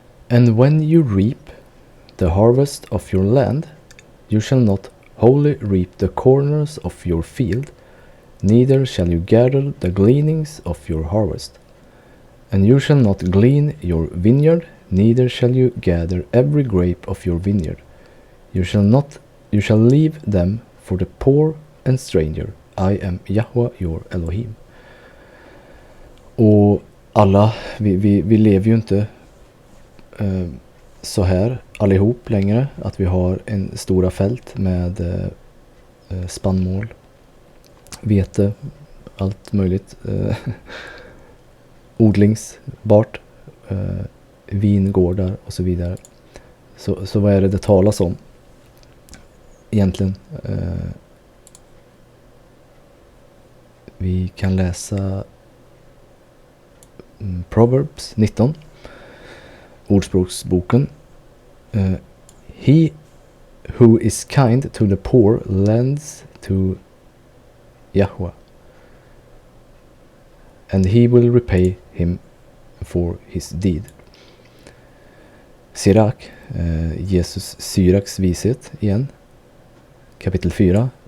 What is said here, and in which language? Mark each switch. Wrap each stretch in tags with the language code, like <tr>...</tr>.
<en>And when you reap the harvest of your land, you shall not wholly reap the corners of your field, neither shall you gather the gleanings of your harvest. And you shall not glean your vineyard, neither shall you gather every grape of your vineyard. You shall leave them for the poor and stranger. I am Yahweh your Elohim.</en> <sv>Och alla, vi lever ju inte så här allihop längre, att vi har en stora fält med spannmål, vete, allt möjligt, odlingsbart, vingårdar och så vidare. Så vad är det talas om egentligen? Vi kan läsa Proverbs 19, Ordspråksboken.</sv> <en>He who is kind to the poor lends to Yahweh, and he will repay him for his deed.</en> <sv>Sirak, Jesus Syraks vishet igen. Kapitel 4.</sv>